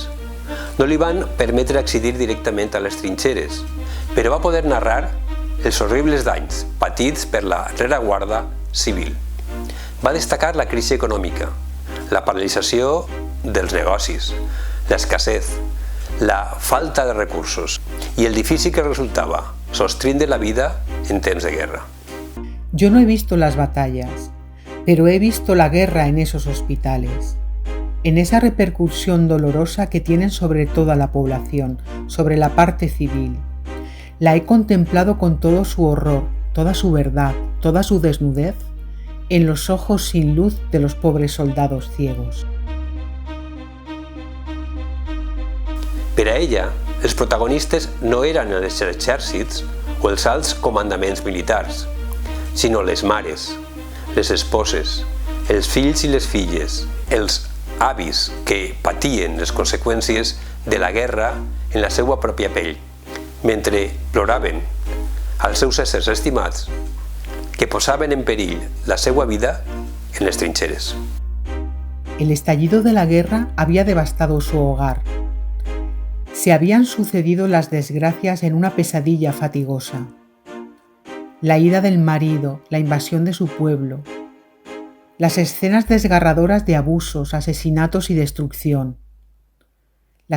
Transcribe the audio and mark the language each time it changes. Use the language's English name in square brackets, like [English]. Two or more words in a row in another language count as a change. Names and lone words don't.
[Catalan] No li van permetre accedir directament a les trinxeres, però va poder narrar els horribles danys patits per la rereguarda civil. Va destacar la crisi econòmica, la paralització dels negocis, l'escassez, la falta de recursos [Spanish] y el difícil que resultaba [Catalan] sostenir la vida en temps de guerra. [Spanish] Yo no he visto las batallas, pero he visto la guerra en esos hospitales, en esa repercusión dolorosa que tienen sobre toda la población, sobre la parte civil. La he contemplado con todo su horror, toda su verdad, toda su desnudez, en los ojos sin luz de los pobres soldados ciegos. [Catalan] Per a ella, els protagonistes no eren els exèrcits o els alts comandaments militars, sinó les mares, les esposes, els fills i les filles, els avis que patien les conseqüències de la guerra en la seva pròpia pell, mentre ploraven als seus éssers estimats que posaven en perill la seva vida en les trinxeres. [Spanish] El estallido de la guerra había devastado su hogar. Se habían sucedido las desgracias en una pesadilla fatigosa. La ira del marido, la invasión de su pueblo, las escenas desgarradoras de abusos, asesinatos y destrucción, las